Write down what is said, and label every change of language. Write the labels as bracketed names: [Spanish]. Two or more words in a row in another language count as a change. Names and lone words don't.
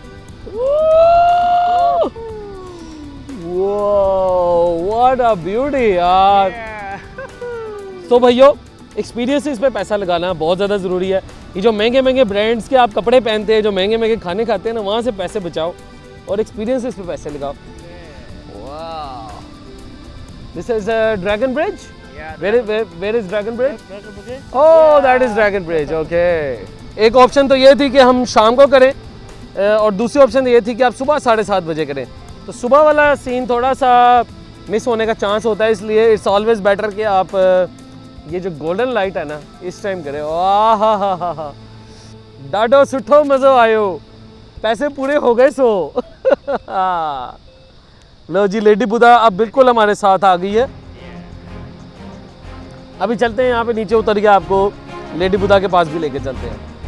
[English] what a beauty यार। [Hindi] तो भाइयों, एक्सपीरियंसेस पे पैसा लगाना बहुत ज़्यादा ज़रूरी है। ये जो महंगे महंगे ब्रांड्स के आप कपड़े पहनते हैं, जो महंगे महंगे खाने खाते हैं ना, वहाँ से पैसे बचाओ और एक्सपीरियंसेस पे पैसे लगाओ। [English] This is Dragon Bridge? Yeah. Where is Dragon Bridge? Dragon Bridge. Oh, that is Dragon Bridge. Okay. [Hindi] एक ऑप्शन तो ये थी कि हम शाम को करें, और दूसरी ऑप्शन ये थी कि आप सुबह 7:30 बजे करें। तो सुबह वाला सीन थोड़ा सा मिस होने का चांस होता है, इसलिए [English] it's always better [Hindi] कि आप ये जो [English] golden light [Hindi] है ना इस टाइम करें। [Sindhi] वाह हा हा हा हा, डाडो सुठो मज़ो आयो, [Hindi] पैसे पूरे हो गए सो। लो जी, लेडी बुधा अब बिल्कुल हमारे साथ आ गई है। अभी चलते हैं, यहाँ पे नीचे उतर के आपको लेडी बुधा के पास भी लेके चलते हैं।